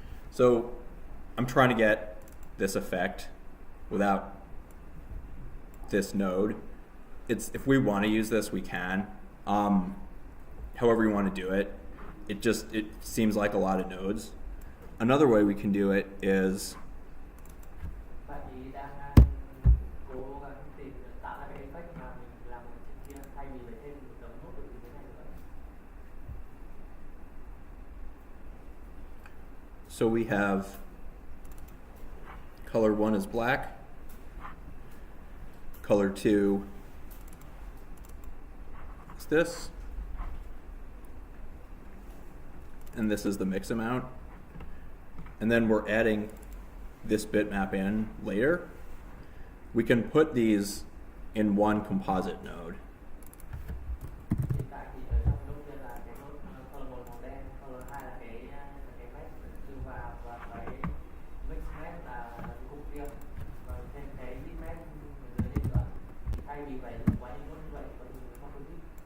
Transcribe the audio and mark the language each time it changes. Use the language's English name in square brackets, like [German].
[English] So I'm trying to get this effect without this node. It's, if we want to use this, we can. However you want to do it. It seems like a lot of nodes. Another way we can do it is [Vietnamese] Bạn ý đang cố gắng tìm tạo ra cái effect mà mình làm ở trên kia thay vì phải thêm một đống nốt ở dưới này nữa. [English] So we have color 1 is black, color 2 is this, and this is the mix amount. And then we're adding this bitmap in later. We can put these in one composite node. [Vietnamese] Hiện tại thì ở trong nốt kia là cái nốt color một màu đen, color 2 là cái mesh đưa vào, và cái mix mesh là cục riêng, và thêm cái zip mesh dưới đây nữa. Thay vì phải dùng quá nhiều nốt như vậy, có thể dùng composite.